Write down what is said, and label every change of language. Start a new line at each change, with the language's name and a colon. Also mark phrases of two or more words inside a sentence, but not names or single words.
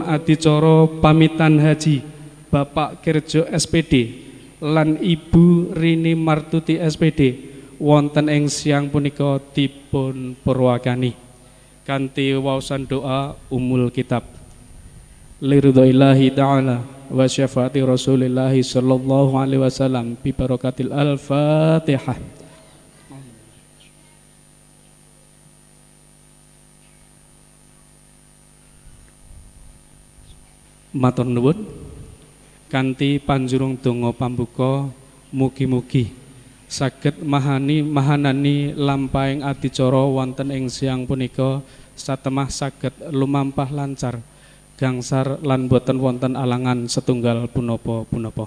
Javanese: adicara pamitan haji Bapak Kirjo SPD lan Ibu Rini Martuti SPD wonten ing siang punika dipun purwakani kanthi waosan doa
Arabic: أم الكتاب لرضى الله تعالى وشفاعة رسول الله صلى الله عليه وسلم ببركة الفاتحة.
Javanese: Matur nuwun kanthi panjurung donga pambuka mugi-mugi saged mahanani lampahing adicara wonten ing siang punika satemah saged lumampah lancar gangsar lan boten wonten alangan setunggal punapa-punapa.